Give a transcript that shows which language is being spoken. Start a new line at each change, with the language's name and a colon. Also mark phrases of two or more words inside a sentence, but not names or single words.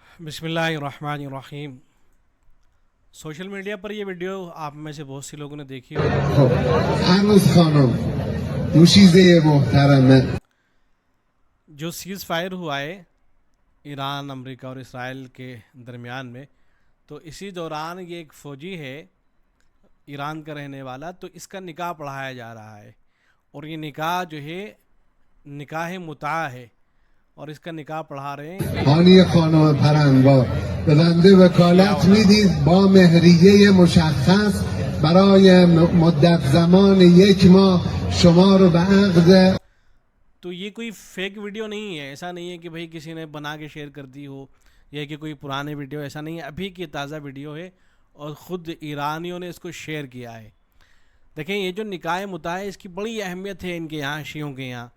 Hindi: बिस्मिल्लाहिर्रहमानिर्रहीम।
English: social media
Hindi: पर ये वीडियो आप में से बहुत सी लोगों ने देखी होगी।
Persian: خب هنوز خانم دوشیزه محترمه
Hindi: जो
English: cease fire
Hindi: हुआ है ईरान अमेरिका और इसराइल के दरमियान में, तो इसी दौरान ये एक फ़ौजी है ईरान का रहने वाला, तो इसका निकाह पढ़ाया जा रहा है। और ये निकाह जो है निकाह मुता है और इसका निकाह पढ़ा रहे हैं।
Persian: هانی خانم پرنوار به بنده وکالت میدید با مهریه مشخص برای مدت زمان 1 ماه شما رو به عقد
Hindi: तो ये कोई
English: fake video
Hindi: नहीं है, ऐसा नहीं है कि भाई किसी ने बना के शेयर कर दी हो या कि कोई पुराने वीडियो, ऐसा नहीं है। अभी की ताज़ा वीडियो है और ख़ुद ईरानियों ने इसको शेयर किया है। देखें, ये जो निकाह मुता है इसकी बड़ी अहमियत है इनके यहाँ, शियों के यहाँ।